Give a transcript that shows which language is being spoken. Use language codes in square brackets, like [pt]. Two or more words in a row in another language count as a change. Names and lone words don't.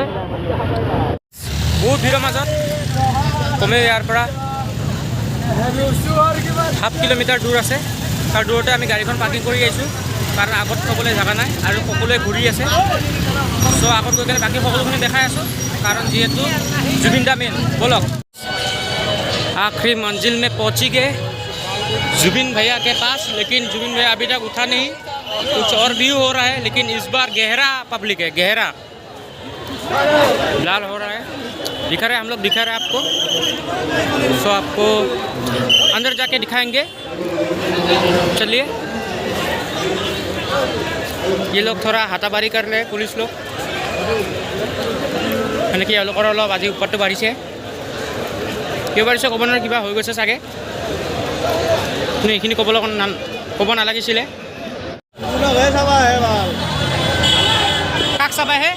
[as] বহুত ভিৰৰ মাজত কমেও ইয়াৰ পৰা হাফ কিলোমিটাৰ দূৰ আছে। তাৰ দূৰতে আমি গাড়ীখন পাৰ্কিং কৰি আহিছোঁ, কাৰণ আগত থ'বলৈ জেগা নাই আৰু সকলোৱে ঘূৰি আছে। চ' আগত গৈ কেনে বাকী সকলোখিনি দেখাই আছোঁ, कारण যেহেতু जुबिन दा मेन। [hi] बोलो आखिरी मंजिल में पहुंची गए जुबिन भैया के पास, लेकिन जुबिन भैया अभी तक उठा नहीं। कुछ और व्यू हो रहा है, लेकिन इस बार गहरा पब्लिक है, गहरा लाल हो रहा है। दिखा रहे हम लोग, दिखा रहे आपको। सो आपको अंदर जाके दिखाएंगे, चलिए। ये लोग थोड़ा हाथाबारी कर रहे हैं, पुलिस लोग। [as] এনেকৈ এওঁলোকৰ অলপ আজি উৎপাতটো বাঢ়িছে। কিয় বাঢ়িছে ক'ব নোৱাৰে, কিবা হৈ গৈছে চাগে। কিন্তু এইখিনি ক'ব নালাগিছিলে। কাক চাবা হে?